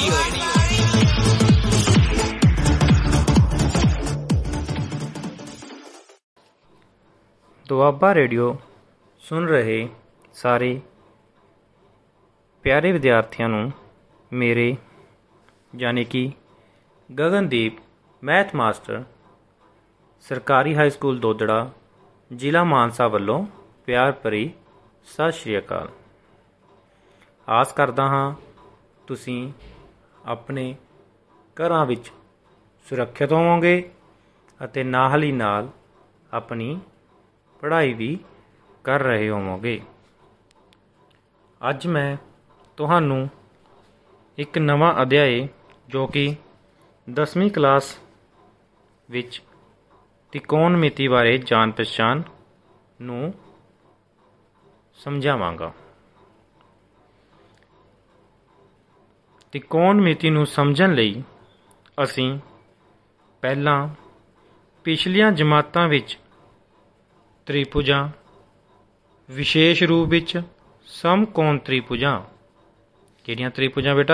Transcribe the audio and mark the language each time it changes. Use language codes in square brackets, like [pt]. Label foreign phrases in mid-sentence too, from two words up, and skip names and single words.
[pa] ਦੁਆਬਾ ਰੇਡੀਓ ਸੁਣ ਰਹੇ ਸਾਰੇ ਪਿਆਰੇ ਵਿਦਿਆਰਥੀਆਂ ਨੂੰ ਮੇਰੇ ਯਾਨੀ ਕਿ ਗਗਨਦੀਪ ਮੈਥ ਮਾਸਟਰ ਸਰਕਾਰੀ ਹਾਈ ਸਕੂਲ ਦੋਦੜਾ ਜ਼ਿਲ੍ਹਾ ਮਾਨਸਾ ਵੱਲੋਂ ਪਿਆਰ ਭਰੀ ਸਤਿ ਸ੍ਰੀ ਅਕਾਲ। ਆਸ ਕਰਦਾ ਹਾਂ ਤੁਸੀਂ ਆਪਣੇ ਘਰਾਂ ਵਿੱਚ सुरੱਖਿਅਤ होवोगे ਅਤੇ ਨਾਲ ਹੀ ਨਾਲ ਆਪਣੀ ਪੜ੍ਹਾਈ ਭੀ ਕਰ ਰਹੇ ਹੋਵੋਗੇ। ਅੱਜ ਮੈਂ ਤੁਹਾਨੂੰ ਇੱਕ ਨਵਾਂ ਅਧਿਆਇ ਜੋ ਕਿ 10ਵੀਂ ਕਲਾਸ ਵਿੱਚ ਤ੍ਰਿਕੋਣਮਿਤੀ ਬਾਰੇ ਜਾਣ ਪਹਿਚਾਣ ਨੂੰ ਸਮਝਾਵਾਂਗਾ। ਤ੍ਰਿਕੋਣਮਿਤੀ ਨੂੰ ਸਮਝਣ ਲਈ ਅਸੀਂ ਪਹਿਲਾਂ ਪਿਛਲੀਆਂ ਜਮਾਤਾਂ ਵਿੱਚ ਤ੍ਰਿਭੁਜਾਂ ਵਿਸ਼ੇਸ਼ ਰੂਪ ਵਿੱਚ ਸਮਕੋਣ ਤ੍ਰਿਭੁਜਾਂ, ਕਿਹੜੀਆਂ ਤ੍ਰਿਭੁਜਾਂ ਬੇਟਾ?